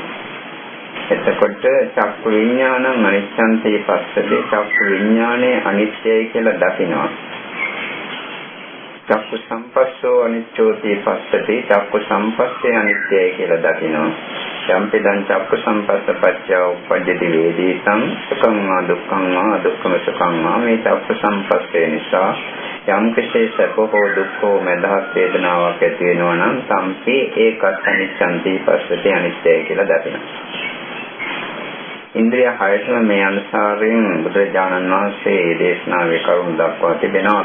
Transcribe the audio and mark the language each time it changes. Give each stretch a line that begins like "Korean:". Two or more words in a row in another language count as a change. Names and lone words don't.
Sinhala: එතකොට
Pali: චක්කු විඥානං අනිච්ඡන්ති පස්සති
Sinhala: චක්කු විඥානේ අනිත්‍යයි කියලා දකිනවා.
Pali: චක්කු සම්පස්සෝ අනිච්චෝති පස්සති
Sinhala: චක්කු සම්පස්සේ අනිත්‍යයි කියලා දකිනවා.
Pali: යම්පිදං චක්කු සම්පස්ස පච්චය උප්පජ්ජති වේදිතං සුඛං වා දුක්ඛං වා දුක්ඛම සුඛං වා
Sinhala: මේ චක්කු සම්පස්සේ නිසා යම් කිසි සැපෝ දුක්ඛෝ මදහත් වේදනාවක් ඇති වෙනවා නම් සම්පේ ඒකත්
Pali: අනිච්ඡන්ති පස්සති
Sinhala: අනිත්‍යයි කියලා දකිනවා. ඉන්ද්‍රිය හයතම මේ අනුසාරයෙන් බුදුරජාණන් වහන්සේ දේශනාවේ කරුණු දක්වා තිබෙනවා.